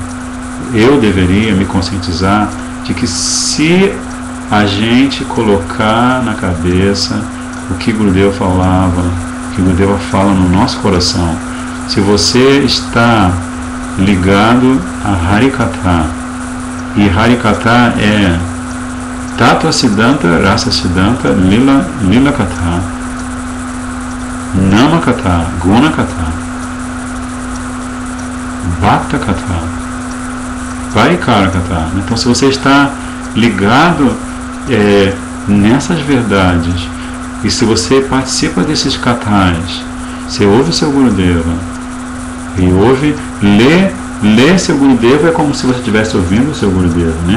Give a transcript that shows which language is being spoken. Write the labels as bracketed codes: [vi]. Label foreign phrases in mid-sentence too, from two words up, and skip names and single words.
[pt] Eu deveria me conscientizar de que se a gente colocar na cabeça o que Gurudeva falava, o que Gurudeva fala no nosso coração, se você está ligado a Harikatha, e Harikatha é [sa] Tattva Siddhanta, Rasa Siddhanta, Lila Katha, Nama Katha, Guna Katha, Bhakta Katha, Parikara Katha. [pt] Então, se você está ligado nessas verdades, e se você participa desses kathas, você ouve o seu Gurudeva, e lê seu Gurudeva, é como se você estivesse ouvindo o seu Gurudeva, né?